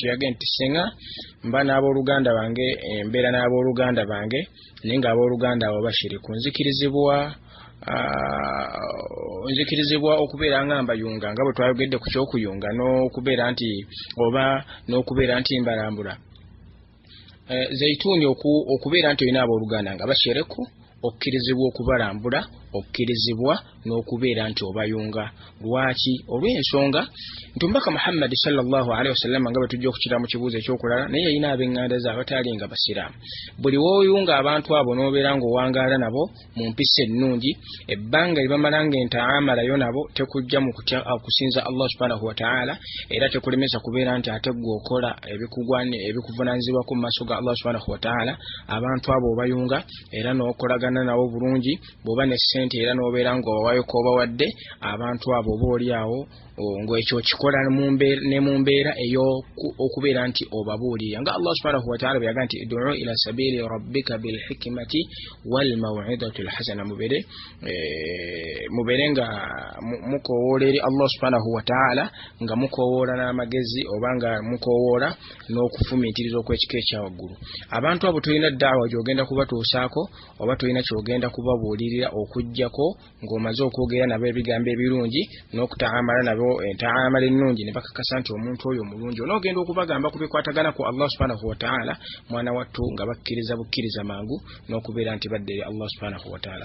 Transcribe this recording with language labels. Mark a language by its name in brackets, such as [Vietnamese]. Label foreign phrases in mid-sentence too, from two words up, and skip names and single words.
[Ganda] Yagambye nti senga mba n'abooluganda bange embeera n'abooluganda bange naye ng'abooluganda abo bashiriku, nzikirizibwa okubeera nga mbayunga nga bwe twayogedde ku ky'okuyunga n'okubeera nti mbalambula. Zaituni okubeera nti olina abooluganda nga bashiriku, okkirizibwa okubalambula, okkirizibwa n'okubeera nti obayunga. Lwaki? Olw'ensonga nti omubaka Muhammad [Arabic] صلى الله عليه وسلم [Ganda] nga bwe tujja okukira mu kibuuzo ekyokulala naye yalina ab'eŋŋanda ze abataali nga basiraamu. Buli w'oyunga abantu abo n'obeera ng'owangaala nabo mu mpisa ennungi, ebbanga lye bamala ng'entaamalayo nabo tekujja mu kutya okusinza [Arabic] الله سبحانه وتعالى [Ganda] era tekulemesa kubeera nti ate ggwe okola ebikuvunaanyizibwa ku maaso ga [Arabic] الله سبحانه وتعالى. [Ganda] Abantu abo obayunga era n'okolagana nabo bulungi, bw'oba ne ssente era n'obeera ng'owaayo k'obawadde abantu abo oba oliawo ng'ekyo kikola ne mu mbeera ey'okubeera nti obabuulira nga [Arabic] الله سبحانه وتعالى [Ganda] bwe yaga nti [Arabic] ادع إلى سبيل ربك بالحكمة والموعظة الحسنة. [Ganda] Mubeere nga mukowoola eri [Arabic] الله سبحانه وتعالى [Ganda] nga mukowoola n'amagezi oba nga mukowoola n'okufumiitiriza okw'ekika ekya waggulu. Abantu abo tolina ddaawa gy'ogenda kubatuusaako oba tolina ky'ogenda kubabuulirira okuggyako ng'omaze okwogera nabo ebigambo ebirungi n'okutaamala nabo entaamala ennungi ne bakakasa nti omuntu oyo mulungi, onoogenda okubagamba ku bikwatagana ku [Arabic] الله سبحانه وتعالى [Ganda] mwana wattu nga bakkiriza bukkiriza mangu n'okubeera nti badde eri [Arabic] الله سبحانه وتعالى.